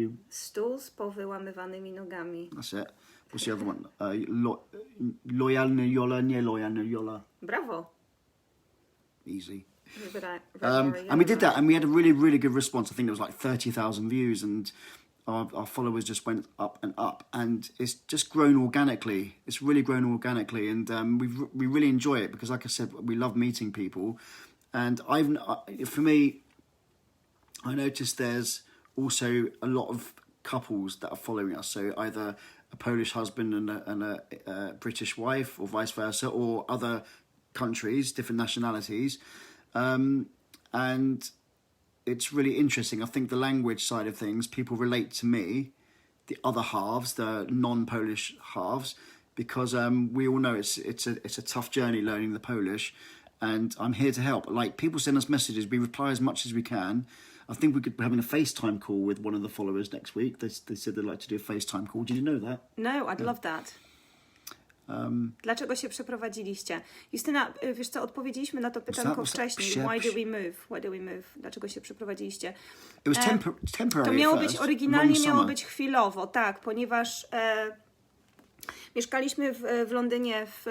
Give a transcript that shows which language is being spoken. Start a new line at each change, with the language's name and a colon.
Polish: Stół z powyłamywanymi nogami.
English: That's it. What's the other one?
Polish: Lojalny Jola, nie lojalny Jola. Brawo.
English: Easy. And we did that, and we had a really, really good response. I think it was like 30,000 views, and our followers just went up and up, and it's just grown organically. It's really grown organically, and we really enjoy it because, like I said, we love meeting people. And for me, I noticed there's also a lot of couples that are following us. So either a Polish husband and a British wife, or vice versa, or other countries, different nationalities. And it's really interesting. I think the language side of things, people relate to me, the other halves, the non-Polish halves, because we all know it's a tough journey learning the Polish, and I'm here to help. Like, people send us messages, we reply as much as we can. I think we could be having a FaceTime call with one of the followers next week. They said they'd like to do a FaceTime call. Did you know that? No, I'd love that.
Polish: Dlaczego się przeprowadziliście? Justyna, wiesz co, odpowiedzieliśmy na to pytanko wcześniej.
English: Why do we move?
Polish: Why do we move? Dlaczego się przeprowadziliście?
English: It was temporary.
Polish: To miało być, oryginalnie miało być chwilowo, tak, ponieważ mieszkaliśmy w Londynie